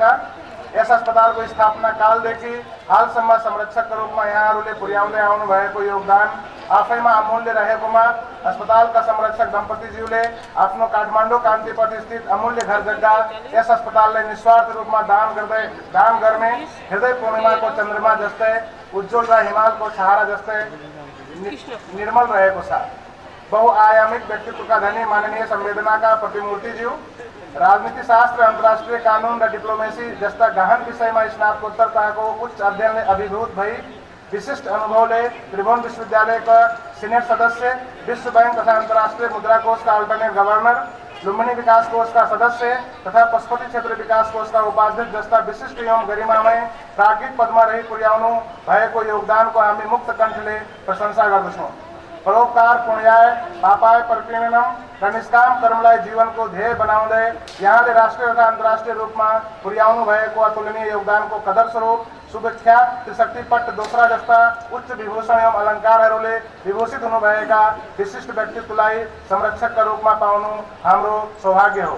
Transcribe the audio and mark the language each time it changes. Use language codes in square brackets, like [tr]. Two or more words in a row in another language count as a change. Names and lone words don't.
[ne] यस अस्पतालको स्थापना कालदेखि हालसम्म संरक्षकका रूपमा यहाँहरूले पुर्याउँदै आउनु भएको योगदान आफैमा अमूल्य रहेकोमा अस्पतालका संरक्षक दम्पतिज्यूले आफ्नो काठमाडौँ कान्तिपथ स्थित अमूल्य घर जग्गा यस अस्पताललाई निस्वार्थ रूपमा दान गर्ने हृदय पूर्णिमाको चन्द्रमा जस्तै उज्जवल र हिमालको छारा जस्तै निर्मल रहेको छ। बहुआयामिक व्यक्तित्वका धनी माननीय संवेदनाका प्रतिमूर्तिज्यू राजनीति शास्त्र अन्तर्राष्ट्रिय कानुन र डिप्लोमेसी जस्ता गहन विषयमा स्नातकोत्तर तहको उच्च अध्ययनले अभिभूत भई विशिष्ट अनुभव ले त्रिभुवन विश्वविद्यालय का सीनियर सदस्य, विश्व बैंक तथा अंतर्राष्ट्रीय मुद्रा कोष का [en] alternate governor, [ne] लुम्बिनी विकास कोष का सदस्य तथा पशुपति क्षेत्र विकास कोष का उपाध्यक्ष जस्ता विशिष्ट एवं गरिमामय प्राज्ञिक पदमा रही पुर्याउनु भएको योगदानको हामी मुक्त कण्ठले प्रशंसा गर्दछौँ। [sa] परोपकार, पुण्याय, पापाय प्रकीर्णनम [ne] र निष्काम कर्मलाई जीवनको ध्येय बनाउँदै यहाँले राष्ट्रिय तथा अन्तर्राष्ट्रिय रूपमा पुर्याउनु भएको अतुलनीय योगदानको कदर स्वरूप सुविख्यात त्रिशक्ति पट्ट दोस्रा जस्ता उच्च विभूषण एवं अलङ्कारहरूले विभूषित हुनुभएका विशिष्ट व्यक्तित्वलाई संरक्षकका रूपमा पाउनु हाम्रो सौभाग्य हो।